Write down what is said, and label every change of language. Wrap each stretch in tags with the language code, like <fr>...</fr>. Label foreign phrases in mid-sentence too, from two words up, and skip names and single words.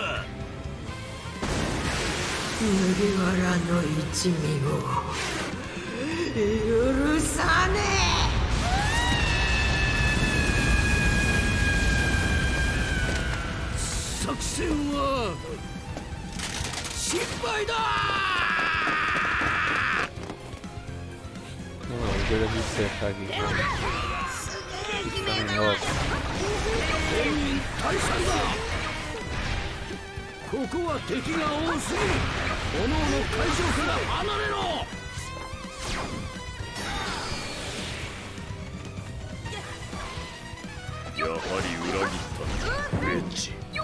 <ja>麦わらの一味を許さねえ。作戦は失敗だ。</ja> <es>No, yo les hice aquí. Están locos.</es> <ja>退散だ。ここは敵が多すぎる。おのおの会場から離れろ。やはり裏切ったな、レッジ。</ja>